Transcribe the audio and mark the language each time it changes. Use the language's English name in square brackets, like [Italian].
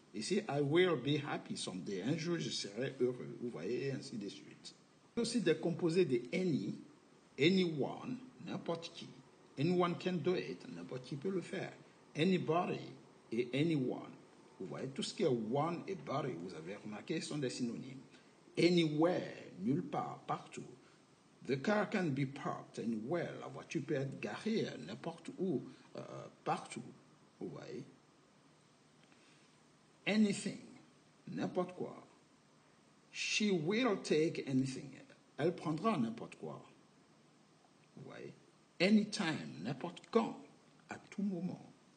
[French] Ici, [English] I will be happy someday, [French] un jour je serai heureux, vous voyez, et ainsi de suite. Aussi des composés de any, anyone, n'importe qui. [English] Anyone can do it, [French] n'importe qui peut le faire. Anybody et anyone. Vous voyez, tout ce qui est one et body, vous avez remarqué, sont des synonymes. Anywhere, nulle part, partout. [English] The car can be parked anywhere. [French] La voiture peut être garée n'importe où, partout. Vous voyez. [English] Anything, [French] n'importe quoi. [English] She will take anything. [French] Elle prendra n'importe quoi. Vous voyez. Anytime, n'importe quand, à tout moment.